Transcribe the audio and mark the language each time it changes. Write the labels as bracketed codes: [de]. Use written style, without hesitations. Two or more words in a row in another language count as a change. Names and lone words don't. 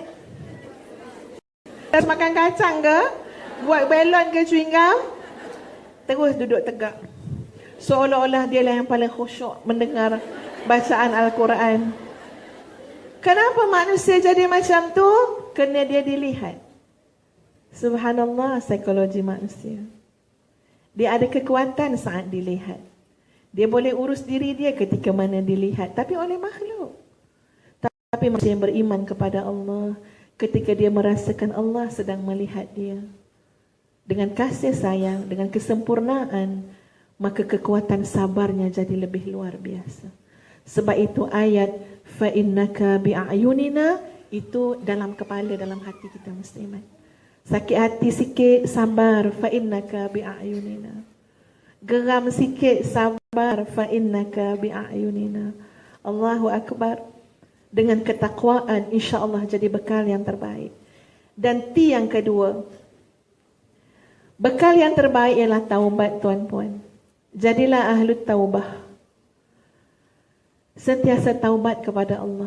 [ms] Terus makan kacang ke? Buat balon ke [en] chewing gum? [ms] Terus duduk tegak. Seolah-olah dia lah yang paling khusyuk mendengar bacaan Al-Quran. Kenapa manusia jadi macam tu? Kerana dia dilihat. Subhanallah, psikologi manusia. Dia ada kekuatan saat dilihat. Dia boleh urus diri dia ketika mana dilihat. Tapi oleh makhluk. Tapi manusia yang beriman kepada Allah, ketika dia merasakan Allah sedang melihat dia dengan kasih sayang, dengan kesempurnaan, maka kekuatan sabarnya jadi lebih luar biasa. Sebab itu ayat [ar] فإنك بأعيننا [ms] itu dalam kepala, dalam hati kita muslimat. Sakit hati sikit, sabar, [ar] فإنك بأعيننا. [ms] Geram sikit, sabar, [ar] فإنك بأعيننا. الله أكبر. [ms] Dengan ketakwaan, insya-Allah jadi bekal yang terbaik. Dan T yang kedua, bekal yang terbaik ialah taubat tuan-puan. Jadilah [ar] أهل توبة. [ms] Sentiasa taubat kepada Allah.